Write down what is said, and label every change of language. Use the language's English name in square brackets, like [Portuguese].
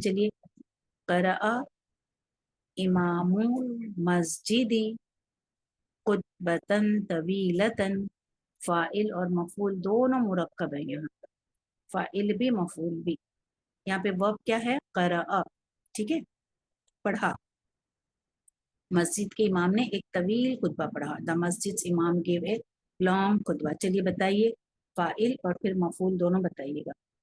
[Urdu] چلیے، [Arabic] قرأ امام مسجد خطبۃ طویلۃ، [Urdu] فاعل اور مفعول دونوں مرکب ہیں یہاں پر، فاعل بھی مفعول بھی. یہاں پہ ورب کیا ہے؟ قرأ. ٹھیک ہے، پڑھا. مسجد کے امام نے ایک طویل خطبہ پڑھا. [English] The masjid imam gave a long khutbah. [Urdu] چلیے بتائیے، فاعل اور پھر مفعول دونوں بتائیے گا.